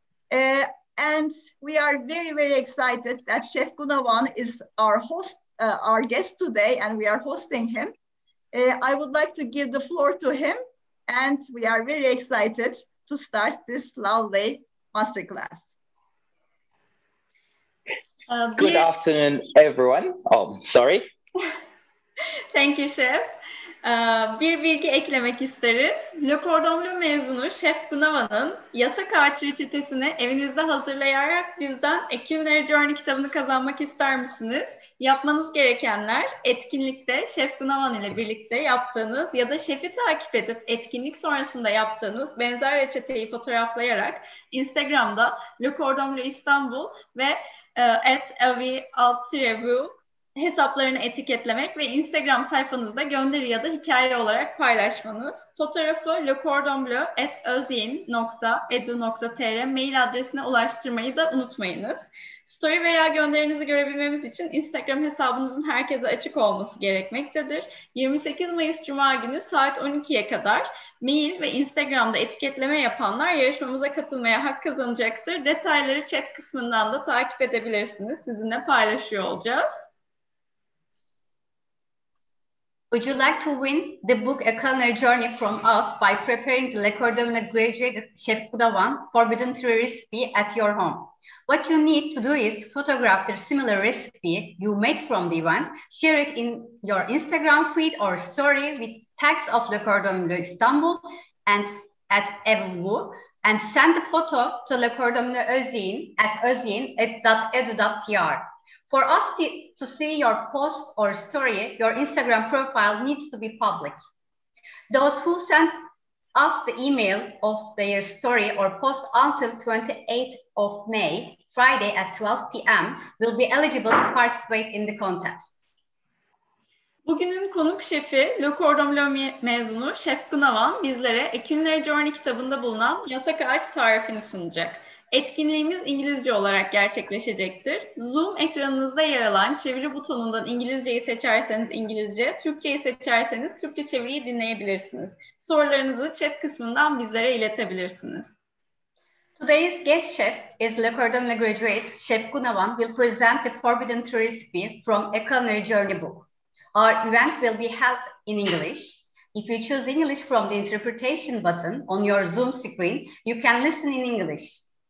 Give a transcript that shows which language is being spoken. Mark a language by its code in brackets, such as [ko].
[en] And we are very excited that Chef Gunawan is our host, our guest today, and we are hosting him. I would like to give the floor to him, and we are very excited to start this lovely masterclass. Good afternoon, everyone. Oh, sorry. Thank you, Chef. [tr] Bir bilgi eklemek isteriz. Le Cordon Bleu mezunu Şef Gunawan'ın yasak ağaç reçetesini evinizde hazırlayarak bizden A Culinary Journey kitabını kazanmak ister misiniz? Yapmanız gerekenler etkinlikte Şef Gunawan ile birlikte yaptığınız ya da şefi takip edip etkinlik sonrasında yaptığınız benzer reçeteyi fotoğraflayarak Instagram'da Le Cordon Bleu İstanbul ve @avi_review hesaplarını etiketlemek ve Instagram sayfanızda gönderi ya da hikaye olarak paylaşmanız. Fotoğrafı lecordonbleu@özyeğin.edu.tr mail adresine ulaştırmayı da unutmayınız. Story veya gönderinizi görebilmemiz için Instagram hesabınızın herkese açık olması gerekmektedir. 28 Mayıs Cuma günü saat 12'ye kadar mail ve Instagram'da etiketleme yapanlar yarışmamıza katılmaya hak kazanacaktır. Detayları chat kısmından da takip edebilirsiniz. Sizinle paylaşıyor olacağız. [en] Would you like to win the book A Culinary Journey from us by preparing the Le Cordon Bleu graduated Chef Gunawan Forbidden Tree recipe at your home? What you need to do is to photograph the similar recipe you made from the event, share it in your Instagram feed or story with tags of Le Cordon Bleu İstanbul and at Evu, and send the photo to Le Cordon Bleu Özyeğin at özyeğin.edu.tr. For us to see your post or story, your Instagram profile needs to be public. Those who send us the email of their story or post until 28th of May, Friday at 12 p.m. will be eligible to participate in the contest. [tr] Bugünün konuk şefi, Le Cordon Bleu mezunu Şef Gunawan bizlere A Culinary Journey kitabında bulunan yasak ağaç tarifini sunacak. Etkinliğimiz İngilizce olarak gerçekleşecektir. Zoom ekranınızda yer alan çeviri butonundan İngilizceyi seçerseniz İngilizce, Türkçeyi seçerseniz Türkçe çeviriyi dinleyebilirsiniz. Sorularınızı chat kısmından bizlere iletebilirsiniz. [en] Today's guest chef is Le Cordon Bleu graduate Chef Gunawan will present the Forbidden Tree recipe from A Culinary Journey book. Our event will be held in English. If you choose English from the interpretation button on your Zoom screen, you can listen in English.